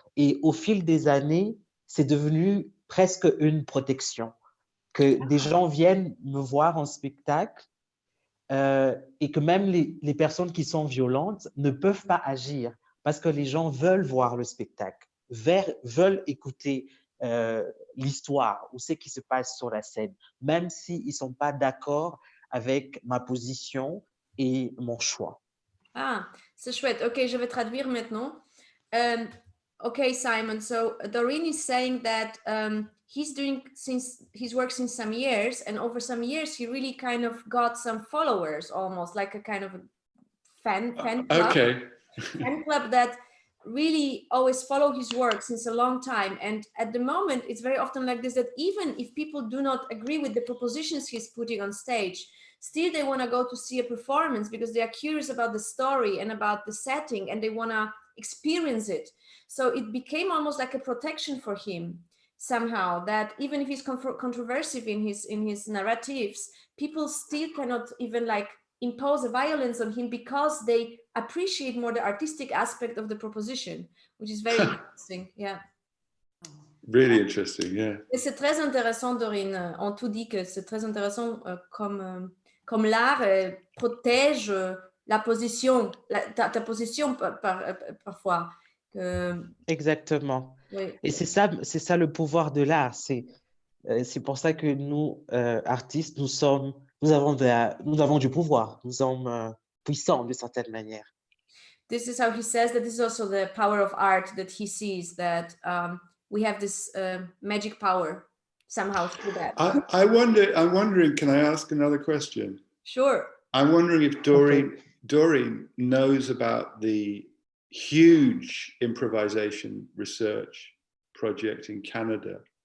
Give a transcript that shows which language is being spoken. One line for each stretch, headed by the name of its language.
French: Et au fil des années, c'est devenu presque une protection, que des gens viennent me voir en spectacle et que même les personnes qui sont violentes ne peuvent pas agir parce que les gens veulent voir le spectacle, veulent écouter l'histoire ou ce qui se passe sur la scène, même s'ils ne sont pas d'accord avec ma position et mon choix. Ah, c'est chouette. Ok, je vais traduire maintenant.
English: Okay, Simon. So Doreen is saying that he's worked since some years, and over some years he really kind of got some followers, almost like a kind of a fan club. Okay. Fan club that really always follow his work since a long time. And at the moment, it's very often like this, that even if people do not agree with the propositions he's putting on stage, still they want to go to see a performance because they are curious about the story and about the setting, and they want to experience it. So it became almost like a protection for him somehow, that even if he's controversial in his narratives, people still cannot even like impose a violence on him because they appreciate more the artistic aspect of the proposition, which is very interesting. Yeah. Really interesting, yeah.
French: Et c'est très intéressant, Doreen. On tout dit que c'est très intéressant comme l'art protège la position, ta position parfois. Exactement. Oui. Et c'est ça le pouvoir de l'art. C'est pour ça que nous, artistes, nous nous avons du pouvoir, nous sommes puissants d'une certaine manière.
English: This is how he says that this is also the power of art, that he sees that we have this magic power somehow through that. I'm wondering, can I ask another question? Sure. I'm wondering if Doreen knows about the huge improvisation research project in Canada.